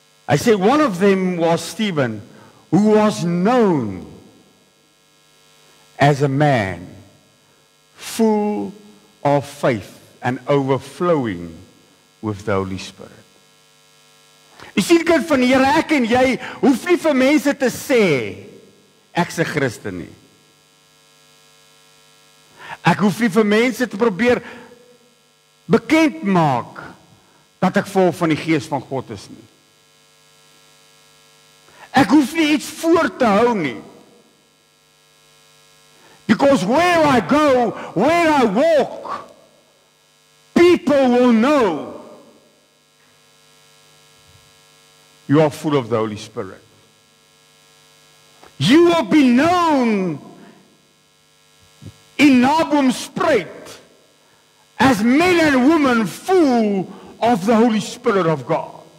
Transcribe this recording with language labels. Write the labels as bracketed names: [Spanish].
[Afrikaans] Hy sê, [English] one of them was Stephen, who was known as a man full of faith and overflowing with the Holy Spirit. [Afrikaans] Jy sien, kind van die Here, ek en jy hoef nie vir mense te sê ek's 'n Christen nie. Ek hoef nie vir mense te probeer bekend maak dat ek vol van die Gees van God is nie. Ek hoef nie iets voor te hou nie. [English] Because where I go, where I walk, people will know you are full of the Holy Spirit. You will be known in Naboomspruit as men and women full of the Holy Spirit of God.